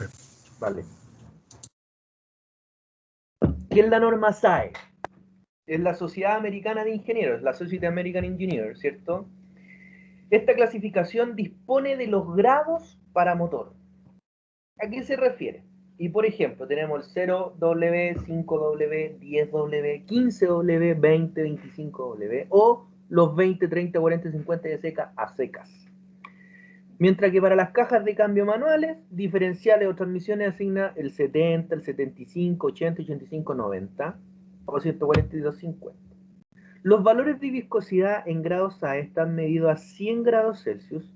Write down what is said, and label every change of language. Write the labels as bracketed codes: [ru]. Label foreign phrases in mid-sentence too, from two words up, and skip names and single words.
[es] Vale. ¿Qué es la norma SAE? Es la Sociedad Americana de Ingenieros, la [en] Society American Engineers, [es] ¿cierto? Esta clasificación dispone de los grados para motor. ¿A qué se refiere? Y por ejemplo, tenemos el 0W, 5W, 10W, 15W, 20, 25W o los 20, 30, 40, 50 de seca a secas. Mientras que para las cajas de cambio manuales, diferenciales o transmisiones asigna el 70, el 75, 80, 85, 90 o 142, 50. Los valores de viscosidad en grados A están medidos a 100 grados Celsius.